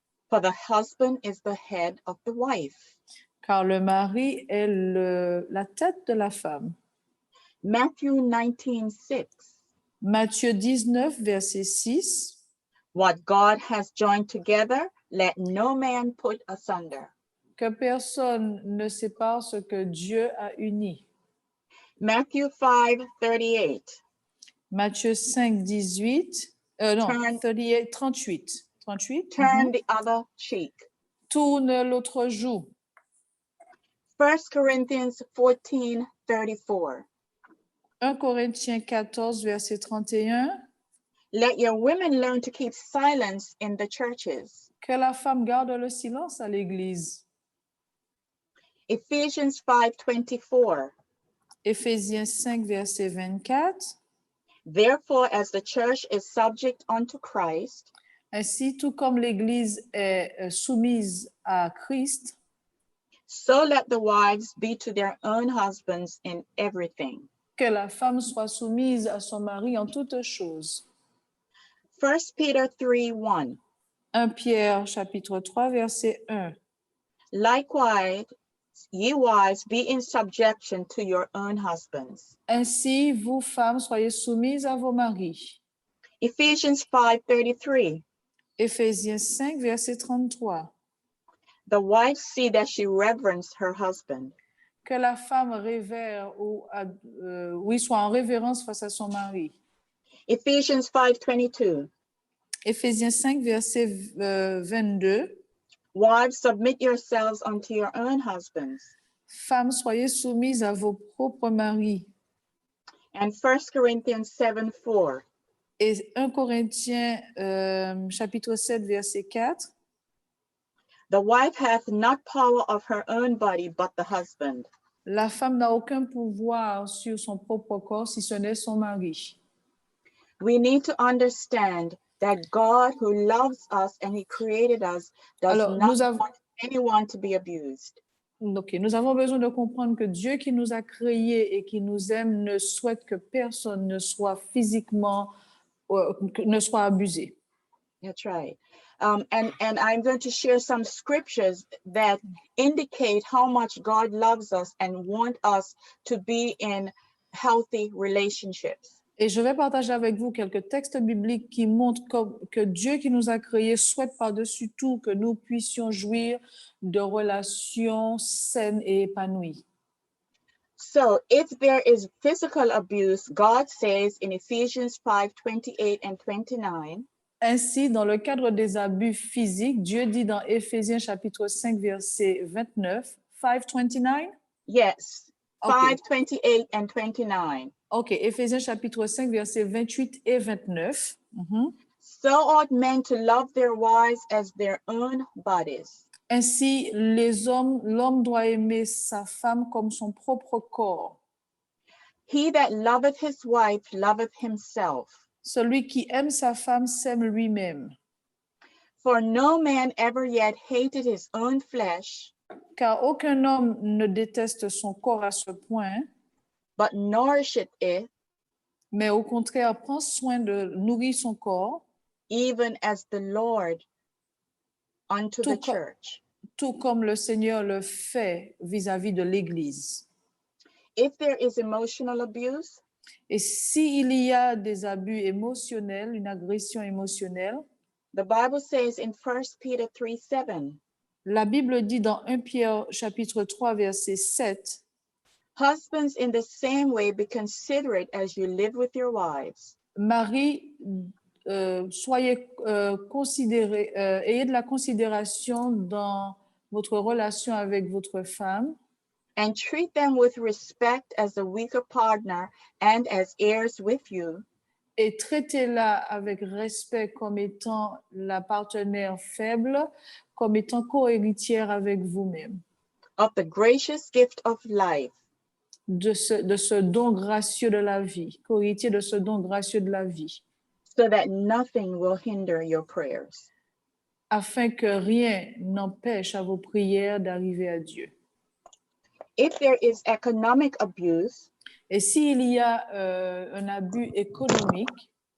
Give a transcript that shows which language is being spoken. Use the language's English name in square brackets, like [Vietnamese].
[English] For the husband is the head of the wife. [French] Car le mari est la tête de la femme. [English] Matthew 19:6. [French] Matthieu 19, verset 6. [English] What God has joined together, let no man put asunder. [French] Que personne ne sépare ce que Dieu a uni. [English] Matthew 5:38. [French] Matthieu 5, 18. Non, [English] Turn- 38, 38. 38. Turn the other cheek. [French] Tourne l'autre joue. [English] 1 Corinthians 14:34. [French] 1 Corinthiens 14, verset 31. [English] Let your women learn to keep silence in the churches. [French] Que la femme garde le silence à l'église. [English] Ephesians 5:24. [French] Éphésiens 5, verset 24. [English] Therefore, as the church is subject unto Christ, [French] Ainsi, tout comme l'église est soumise à Christ, [English] so let the wives be to their own husbands in everything. [French] que la femme soit soumise à son mari en toutes choses. [English] 1 Peter 3:1. [French] 1 Pierre chapitre 3 verset 1. [English] Likewise, ye wives, be in subjection to your own husbands. [French] Ainsi, vous femmes, soyez soumises à vos maris. [English] Ephesians 5:33. [French] Éphésiens 5 verset 33. [English] The wife see that she reverence her husband. [French] Que la femme révère soit en révérence face à son mari. [English] Ephesians 5:22. [French] Éphésiens 5 verset 22. [English] Wives, submit yourselves unto your own husbands. [French] Femmes, soyez soumises à vos propres maris. [English] And 1 Corinthians 7:4. [French] Et 1 Corinthiens chapitre 7 verset 4. [English] The wife hath not power of her own body, but the husband. [French] La femme n'a aucun pouvoir sur son propre corps si ce n'est son mari. [English] We need to understand that God, who loves us and he created us, does [French] Alors, [English] not want anyone to be abused. [French] Ok, nous avons besoin de comprendre que Dieu qui nous a créés et qui nous aime ne souhaite que personne ne soit physiquement, ne soit abusé. [English] That's right. And I'm going to share some scriptures that indicate how much God loves us and want us to be in healthy relationships. [French] Et je vais partager avec vous quelques textes bibliques qui montrent que Dieu qui nous a créés souhaite par-dessus tout que nous puissions jouir de relations saines et épanouies. [English] So if there is physical abuse, God says in Ephesians 5:28 and 29, [French] Ainsi, dans le cadre des abus physiques, Dieu dit dans Éphésiens chapitre 5, verset 29, 5:29? [English] yes, Okay. 5:28 and 29. [French] Ok, Éphésiens chapitre 5, versets 28 et 29. [English] So ought men to love their wives as their own bodies. [French] Ainsi, l'homme doit aimer sa femme comme son propre corps. [English] He that loveth his wife loveth himself. [French] Celui qui aime sa femme s'aime lui-même. [English] For no man ever yet hated his own flesh, [French] Car aucun homme ne déteste son corps à ce point, [English] but nourisheth it, [French] mais au contraire prend soin de nourrir son corps, [English] even as the Lord unto the [French] Tout co- [English] church. [French] tout comme le Seigneur le fait vis-à-vis de l'Église. [English] If there is emotional abuse, [French] Et s'il y a des abus émotionnels, une agression émotionnelle, [English] the Bible says in 1 Peter 3:7, [French] la Bible dit dans 1 Pierre chapitre 3 verset 7, [English] husbands in the same way be considerate as you live with your wives. [French] Marie, soyez considérés, ayez de la considération dans votre relation avec votre femme [English] And treat them with respect as a weaker partner and as heirs with you, [French] et traitez-la avec respect comme étant la partenaire faible, comme étant co-héritière avec vous-même, [English] of the gracious gift of life, [French] de ce don gracieux de la vie, co-héritier de ce don gracieux de la vie, [English] so that nothing will hinder your prayers. [French] afin que rien n'empêche à vos prières d'arriver à Dieu. [English] If there is economic abuse, [French] Et s'il y a un abus économique,